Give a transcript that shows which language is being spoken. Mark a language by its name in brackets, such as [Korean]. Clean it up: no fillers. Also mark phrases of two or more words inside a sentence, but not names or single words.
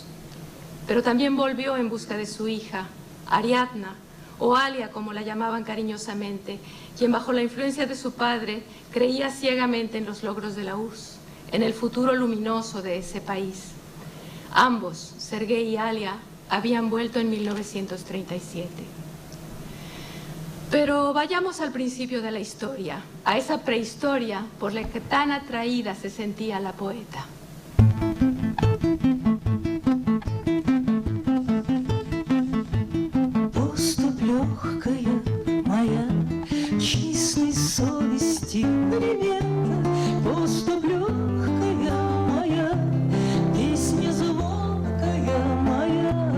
[Spanish] Pero también volvió en busca de su hija, Ariadna, o Alia, como la llamaban cariñosamente, quien bajo la influencia de su padre creía ciegamente en los logros de la URSS, en el futuro luminoso de ese país. Ambos, Sergei y Alia, habían vuelto en 1937. Pero vayamos al principio de la historia, a esa prehistoria por la que tan atraída se sentía la poeta. [Russian] Поступь легкая моя, честной совести примета. Поступь легкая моя, песня звонкая моя.